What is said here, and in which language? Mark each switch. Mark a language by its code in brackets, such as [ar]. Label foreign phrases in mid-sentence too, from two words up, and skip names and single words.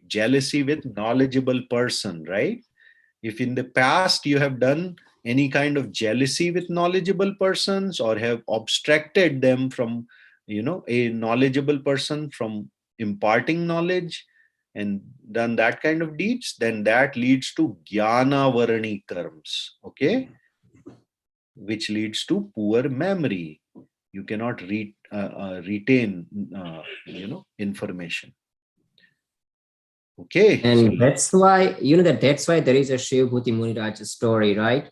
[en] Jealousy with knowledgeable person, right? If in the past you have done any kind of jealousy with knowledgeable persons or have obstructed them from, a knowledgeable person from imparting knowledge and done that kind of deeds, then that leads to [sa] ज्ञान वरणी कर्म, [en] okay? Which leads to poor memory. You cannot retain information. Okay. And that's why that's why there is a Shiv Bhuti Muniraj story, right?